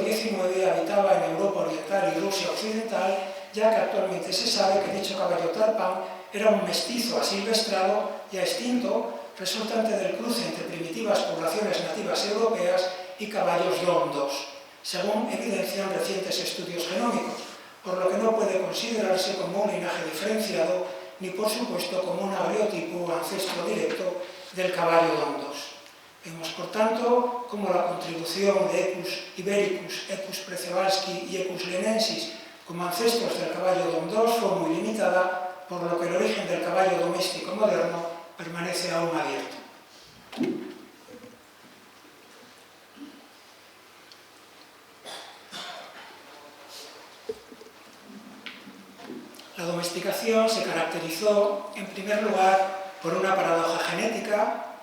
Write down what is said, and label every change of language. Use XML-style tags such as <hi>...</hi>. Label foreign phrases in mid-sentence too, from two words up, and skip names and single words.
<es>XIX habitaba en Europa Oriental y Rusia Occidental, ya que actualmente se sabe que dicho caballo tarpán era un mestizo asilvestrado ya extinto, resultante del cruce entre primitivas poblaciones nativas europeas y caballos Dom II, según evidencian recientes estudios genómicos, por lo que no puede considerarse como un linaje diferenciado ni por supuesto como un agriotipo o ancestro directo del caballo Dom II. Vemos, por tanto, cómo la contribución de Equus ibericus, Equus przeworski y Equus lenensis como ancestros del caballo Dom II fue muy limitada, por lo que el origen del caballo doméstico moderno permanece aún abierto. La domesticación se caracterizó, en primer lugar, por una paradoja genética.</es>